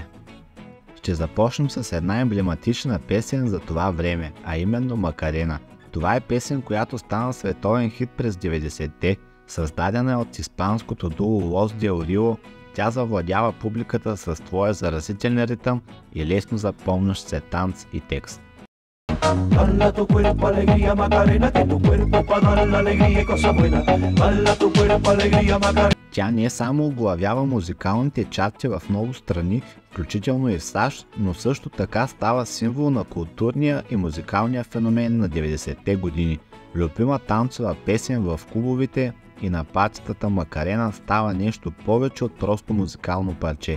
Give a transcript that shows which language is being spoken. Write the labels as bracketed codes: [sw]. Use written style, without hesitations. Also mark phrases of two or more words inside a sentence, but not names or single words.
[bg] Ще започнем с една емблематична песен за това време, а именно Макарена. Това е песен, която стана световен хит през 90-те, създадена от испанското дуо Лос Дел Рио. Тя завладява публиката с своя заразителен ритъм и лесно запомнящ се танц и текст. [es] Bala tu cuerpo alegría Macarena, que tu cuerpo pa' dar la alegría y cosa buena. Bala tu cuerpo alegría Macarena. [bg] Тя не само оглавява музикалните чарти в много страни, включително и в САЩ, но също така става символ на културния и музикалния феномен на 90-те години. Любима танцова песен в клубовите и на патитата Макарена става нещо повече от просто музикално парче.